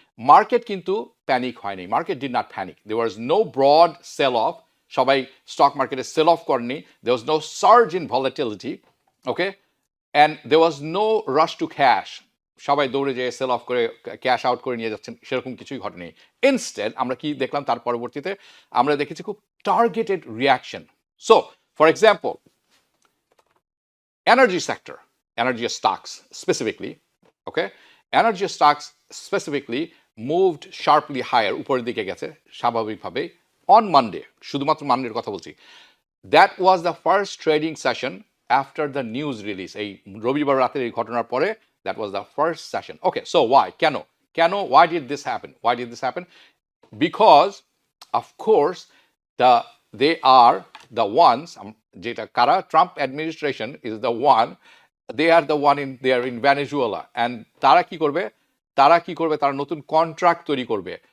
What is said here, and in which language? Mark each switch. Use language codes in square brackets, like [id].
[bn] Market কিন্তু panic হয়নি, [en] market did not panic, there was no broad sell off, [bn] সবাই stock মার্কেটে sell of করেনি, [en] there was no surge in volatility, [bn] okay, [en] and there was no rush to cash, [bn] সবাই দৌড়ে যেয়ে sell of করে cash out করে নিয়ে যাচ্ছেন, সেরকম কিছুই ঘটেনি। ইনস্টেড আমরা কি দেখলাম তার পরবর্তীতে, আমরা দেখেছি খুব targeted reaction. [en] so for example energy sector, energy stocks specifically, okay, energy stocks specifically moved sharply higher, [bn] উপরের দিকে গেছে স্বাভাবিকভাবে [en] on Monday, [bn] শুধুমাত্র মানডের কথা বলছি। [en] That was the first trading session after the news release, [bn] এই রবিবার রাতের এই ঘটনার পরে [en] that was the first session. Okay, so why, কেন why did this happen? Because of course they are the ones, [bn] যেটা কারা, [en] Trump administration is the one, they are the one in Venezuela, and [bn] তারা কি করবে, তারা নতুন contract তৈরি করবে।